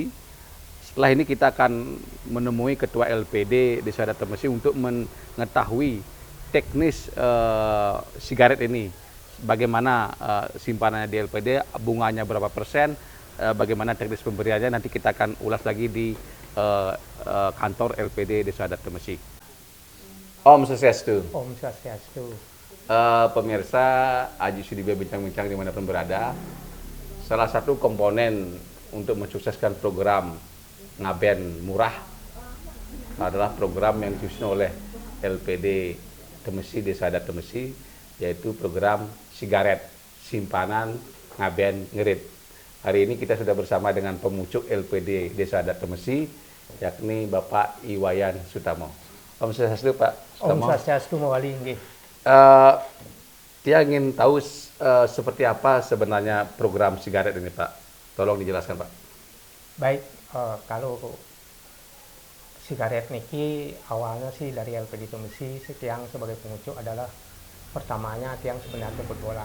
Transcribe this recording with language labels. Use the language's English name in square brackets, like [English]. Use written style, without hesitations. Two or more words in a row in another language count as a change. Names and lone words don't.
[Indonesian] Setelah ini kita akan menemui Ketua LPD Desa Adat Temesi untuk mengetahui teknis sigaret ini, bagaimana simpanannya di LPD, bunganya berapa persen, bagaimana teknis pemberiannya, nanti kita akan ulas lagi di kantor LPD Desa Adat Temesi. [Balinese] Om Swastiastu. Om Swastiastu. [Indonesian] Pemirsa Aji Sudibyo bincang-bincang dimanapun berada, salah satu komponen untuk mensukseskan program Ngaben Murah adalah program yang disusun oleh LPD Temesi Desa Adat Temesi, yaitu program sigaret simpanan Ngaben Ngerit. Hari ini kita sudah bersama dengan pemucuk LPD Desa Adat Temesi, yakni Bapak Iwayan Sutamo. [Balinese] Om Swastiastu Pak Sutamo. Om Swastiastu mawali nggih. [Indonesian] Dia ingin tahu seperti apa sebenarnya program sigaret ini Pak. Tolong dijelaskan Pak. Baik, kalau sigaret niki awalnya sih dari LPD Temesi, Tiang sebagai pengucuk adalah pertamanya Tiang sebenarnya berbola.